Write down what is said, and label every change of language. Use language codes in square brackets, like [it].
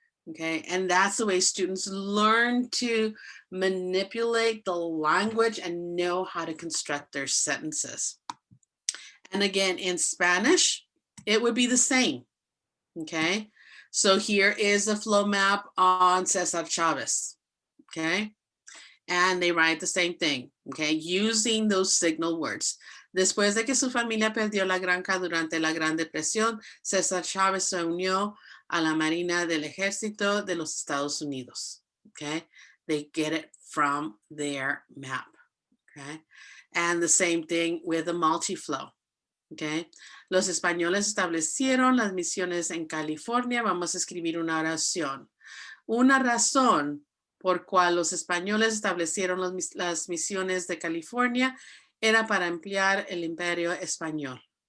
[en] Okay, and that's the way students learn to manipulate the language and know how to construct their sentences. And again, in Spanish, it would be the same. Okay, so here is a flow map on Cesar Chavez. Okay, and they write the same thing. Okay, using those signal words. [es] Después de que su familia perdió la granja durante la Gran Depresión, César Chávez se unió a la Marina del Ejército de los Estados Unidos. [en] Okay, they get it from their map. Okay, and the same thing with the multiflow. [es] Okay, los españoles establecieron las misiones en California. Vamos a escribir una oración. Una razón por cual los españoles establecieron las misiones de California era para ampliar el imperio español.